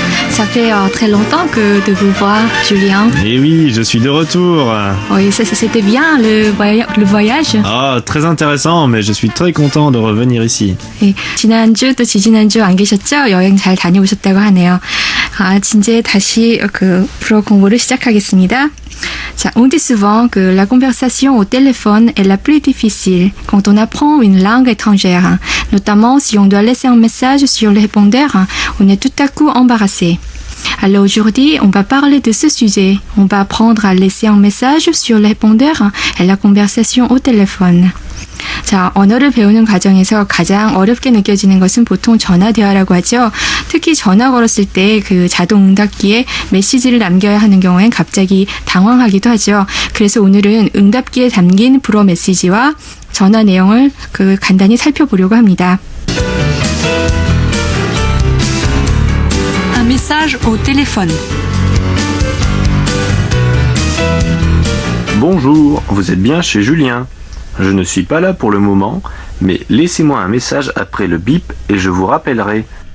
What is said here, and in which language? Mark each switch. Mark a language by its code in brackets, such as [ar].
[fr] Ça fait très longtemps que de vous voir, Julien. Eh oui, je suis de retour. Oui, c'était bien le voyage. Ah, très intéressant, mais je suis très content de revenir ici. [ko] 네, 지난주 또 지지난주 안 계셨죠? 여행 잘 다녀오셨다고 하네요. 이제 다시 불어 공부를 시작하겠습니다. [fr] 자, on dit souvent que la conversation au téléphone est la plus difficile quand on apprend une langue étrangère. Notamment si on doit laisser un message sur le répondeur, on est tout à coup embarrassé. Alors aujourd'hui, on va parler de ce sujet. On va apprendre à laisser un message sur le répondeur et la conversation au téléphone. [ko] 자, 언어를 배우는 과정에서 가장 어렵게 느껴지는 것은 보통 전화 대화라고 하죠. 특히 전화 걸었을 때 그 자동 응답기에 메시지를 남겨야 하는 경우엔 갑자기 당황하기도 하죠. 그래서 오늘은 응답기에 담긴 불어 메시지와 전화 내용을 간단히 살펴보려고 합니다. [fr] Un message au téléphone. Bonjour, vous êtes bien chez Julien. Je ne suis pas là pour le moment, mais laissez-moi un message après le bip et je vous rappellerai.